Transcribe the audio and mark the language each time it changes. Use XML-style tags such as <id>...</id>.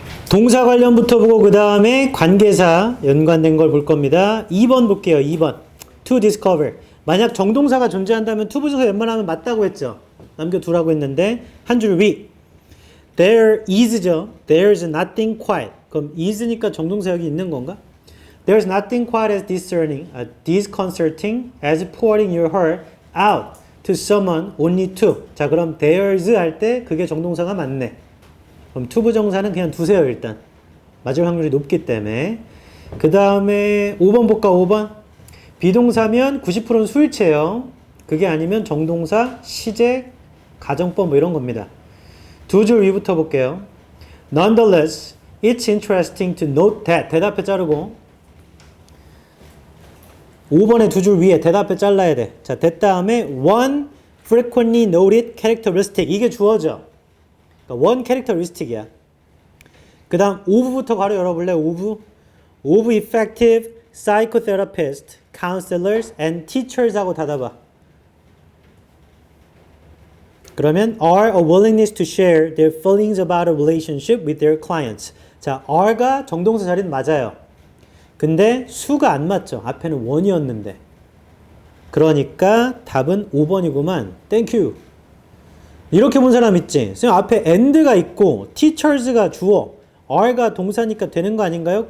<ko>동사 관련부터 보고 그 다음에 관계사 연관된 걸 볼 겁니다. 2번 볼게요. 2번.</ko> <en>To discover.</en> <ko>만약 정동사가 존재한다면 투부정사 웬만하면 맞다고 했죠. 남겨두라고 했는데 한 줄 위.</ko> <en>There is죠. There's nothing quite.</en> <ko>그럼 is니까 정동사 여기 있는 건가?</ko> <en>There's nothing quite as disconcerting as pouring your heart out to someone only to.</en> <ko>자 그럼 there's 할 때 그게 정동사가 맞네. 그럼 투부정사는 그냥 두세요 일단. 맞을 확률이 높기 때문에. 그 다음에 5번 볼까 5번. 비동사면 90%는 수일체예요. 그게 아니면 정동사, 시제, 가정법 뭐 이런 겁니다. 두 줄 위부터 볼게요.</ko> <en>Nonetheless, it's interesting to note that.</en> <ko>대답해 자르고 5번의 두 줄 위에 대답해 잘라야 돼. 자, 됐 다음에</ko> <en>one frequently noted characteristic.</en> <ko>이게 주어져. 그러니까 one characteristic이야. 그 다음 of부터 가로 열어볼래?</ko> <en>of effective psychotherapists, counselors, and teachers</en> <ko>하고 닫아봐. 그러면</ko> <en>are a willingness to share their feelings about a relationship with their clients.</en> <ko>자, are가 정동사 자리는 맞아요. 근데 수가 안 맞죠. 앞에는 one이었는데. 그러니까 답은 5번이구만. 땡큐. 이렇게 본 사람 있지? 선생님 앞에 and가 있고 teachers가 주어, are가 동사니까 되는 거 아닌가요?</ko>